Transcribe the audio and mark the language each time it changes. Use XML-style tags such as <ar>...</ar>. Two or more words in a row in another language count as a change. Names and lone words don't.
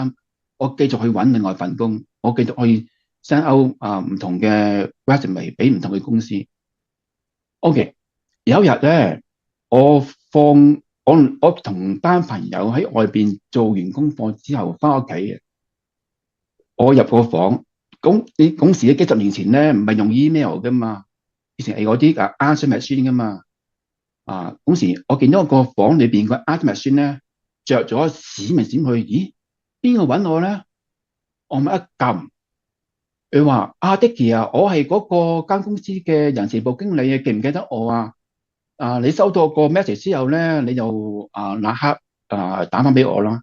<yue>心，我繼續去揾另外份工，我繼續去</yue> <en>send out</en> <yue>唔同嘅 resume 俾唔同嘅公司。OK，有一日咧，我放我同班朋友喺外邊做完功課之後翻屋企嘅，我入個房，你嗰時幾十年前咧唔係用 email 噶嘛，以前係嗰啲</yue> <en>answer machine</en> <yue>噶嘛。嗰時我見到個房裏邊個</yue> <en>answer machine</en> <yue>咧着咗閃嚟閃去，咦？邊個揾我咧？我咪一撳，佢話Dicky 啊，我係嗰個間公司嘅人事部經理啊，記唔記得我啊？你收到個 message 之後咧，你就立刻打翻俾我啦。</yue>